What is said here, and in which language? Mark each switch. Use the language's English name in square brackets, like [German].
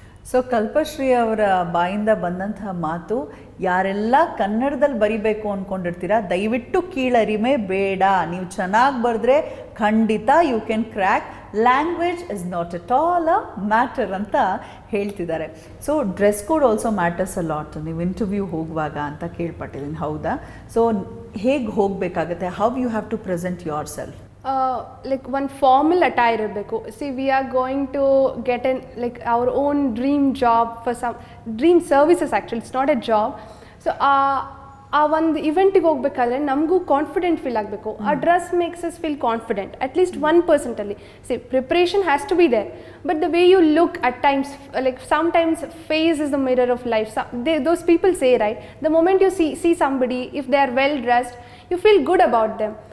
[Kannada] So Kalpashree ಅವರ ಬಾಯಿಂದ ಬಂದಂತಹ ಮಾತು, ಯಾರೆಲ್ಲ ಕನ್ನಡದಲ್ಲಿ ಬರಿಬೇಕು ಅಂದ್ಕೊಂಡಿರ್ತೀರ ದಯವಿಟ್ಟು ಕೀಳರಿಮೆ ಬೇಡ. ನೀವು ಚೆನ್ನಾಗಿ ಬರೆದ್ರೆ ಖಂಡಿತ [English] You can crack. Language is not at all a matter [Kannada] ಅಂತ ಹೇಳ್ತಿದ್ದಾರೆ. [English] So dress code also matters a lot. [Kannada] ನೀವು ಇಂಟರ್ವ್ಯೂ ಹೋಗುವಾಗ ಅಂತ ಕೇಳ್ಪಟ್ಟಿದ್ದೀನಿ, ಹೌದಾ? ಸೊ ಹೇಗೆ ಹೋಗಬೇಕಾಗತ್ತೆ? [English] How you have to present yourself? Like one formal attire [Kannada] ಇರಬೇಕು. [English] See, we are going to get our own dream job for some dream services. Actually, it's not a job. [Kannada] So ಆ ಒಂದು ಇವೆಂಟಿಗೆ ಹೋಗ್ಬೇಕಾದ್ರೆ ನಮಗೂ confident feel ಆಗಬೇಕು. [English] ಆ dress makes us feel confident at least 1% ಅಲ್ಲಿ. See preparation has to be there, but the way you look at times, like sometimes face is the mirror of life. Those people say right, the moment you see somebody, if they are well dressed, you feel good about them.